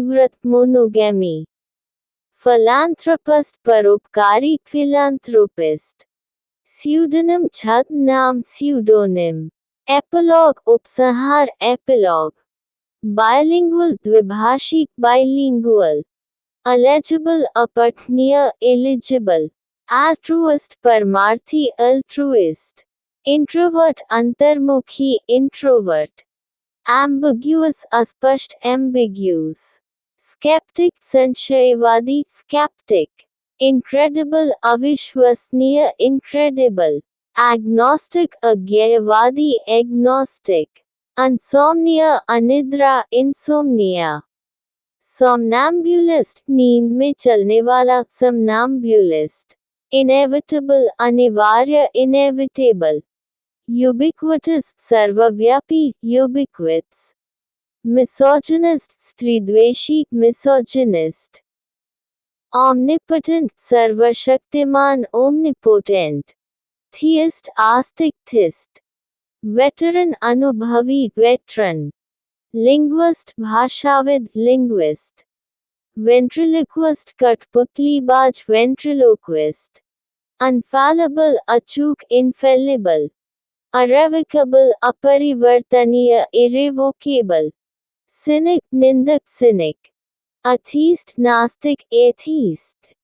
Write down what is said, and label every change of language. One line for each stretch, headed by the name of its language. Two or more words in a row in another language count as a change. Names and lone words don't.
English: व्रत monogamy, philanthropist परोपकारी philanthropist, pseudonym
Hindi: छद्म नाम
English: pseudonym, epilogue उपसंहार epilogue, bilingual द्विभाषी bilingual, eligible अपठनीय eligible, altruist परमार्थी altruist, introvert अंतर्मुखी introvert, ambiguous अस्पष्ट ambiguous, skeptic संशयवादी skeptic, incredible अविश्वसनीय incredible, agnostic अज्ञेयवादी agnostic, insomnia अनिद्रा insomnia, somnambulist
Hindi: नींद में चलने वाला
English: somnambulist, inevitable अनिवार्य inevitable, ubiquitous सर्वव्यापी ubiquitous, misogynist स्त्रीद्वेषी misogynist, omnipotent सर्वशक्तिमान omnipotent, theist आस्तिक theist, veteran अनुभवी veteran, linguist भाषाविद linguist, ventriloquist कठपुतलीबाज ventriloquist, infallible अचूक infallible, irrevocable अपरिवर्तनीय irrevocable, cynic निंदक cynic, atheist नास्तिक atheist,